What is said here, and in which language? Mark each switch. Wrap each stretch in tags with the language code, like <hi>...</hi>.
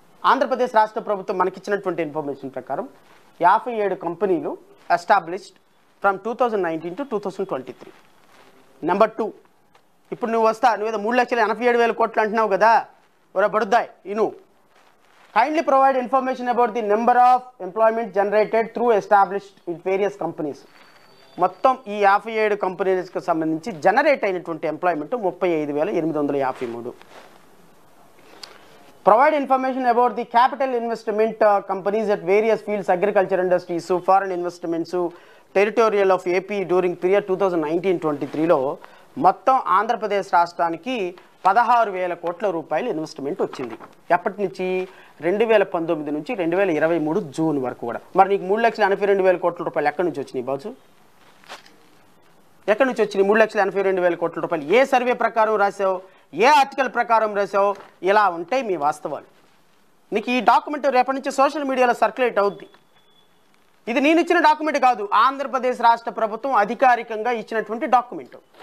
<te>ఆంధ్రప్రదేశ్ రాష్ట్ర ప్రభుత్వం మనకిచ్చినటువంటి ఇన్ఫర్మేషన్ ప్రకారం 57 కంపెనీలు</te> <en>Established from 2019 to 2023.</en> <te>నెంబర్ 2, ఇప్పుడు నువ్వు ఏదో 3,87,000 కోట్లు అంటున్నావు కదా, ఒరే బడుద్దాయ్ ఇను.</te> <en>Kindly provide information about the number of employment generated through established in various companies.</en> <te>మొత్తం ఈ 57 కంపెనీస్కి సంబంధించి జనరేట్ అయినటువంటి employment 35,853.</te> <en>Provide information about the capital investment companies at various fields, agriculture industries, foreign investments, territorial of AP during period 2019-23లో</en> <te>మొత్తం ఆంధ్రప్రదేశ్ రాష్ట్రానికి 16,000 కోట్ల రూపాయలు investment వచ్చింది. ఎప్పటి నుంచి? 2019 నుంచి 2023 జూన్ వరకు కూడా. మరి నీకు 3,82,000 కోట్ల రూపాయలు ఎక్కడి నుంచి వచ్చినాయి బాజు? ఎక్కడి నుంచి వచ్చినాయి 3,82,000 కోట్ల రూపాయలు? ఏ సర్వే ప్రకారం రాసావు, ఏ ఆర్టికల్ ప్రకారం రాసావు? ఇలా ఉంటాయి మీ వాస్తవాలు. నీకు ఈ డాక్యుమెంట్ రేపటి నుంచి సోషల్ మీడియాలో సర్క్యులేట్ అవుద్ది. ఇది నేను ఇచ్చిన డాక్యుమెంట్ కాదు, ఆంధ్రప్రదేశ్ రాష్ట్ర ప్రభుత్వం అధికారికంగా ఇచ్చినటువంటి డాక్యుమెంట్.</te>